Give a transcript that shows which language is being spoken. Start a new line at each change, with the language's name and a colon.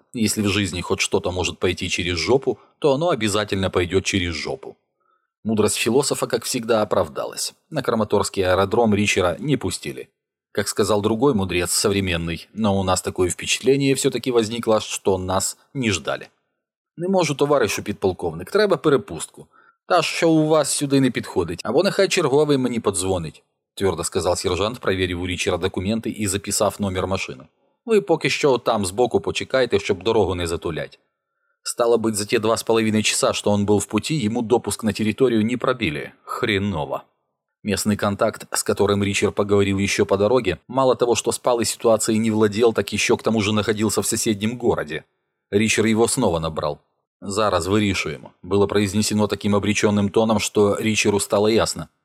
Russian: Если в жизни хоть что-то может пойти через жопу, то оно обязательно пойдет через жопу. Мудрость философа, как всегда, оправдалась. На Краматорский аэродром Ричера не пустили. Как сказал другой мудрец, современный, но у нас такое впечатление все-таки возникло, что нас не ждали.
Ukrainian: «Не можу, товарищу подполковник, треба перепустку. Та, що у вас сюди не підходить, або нехай черговий мені подзвонить»,
Russian: твердо сказал сержант, проверив у Ричера документы и записав номер машины.
Ukrainian: «Ви поки що там збоку почекайте, щоб дорогу не затулять».
Russian: Стало быть, за те 2,5 часа, что он был в пути, ему допуск на территорию не пробили. Хреново. Местный контакт, с которым Ричард поговорил еще по дороге, мало того, что спал и ситуацией не владел, так еще к тому же находился в соседнем городе. Ричард его снова набрал.
Ukrainian: «Зараз, вирішуємо»,
Russian: было произнесено таким обреченным тоном, что Ричарду стало ясно.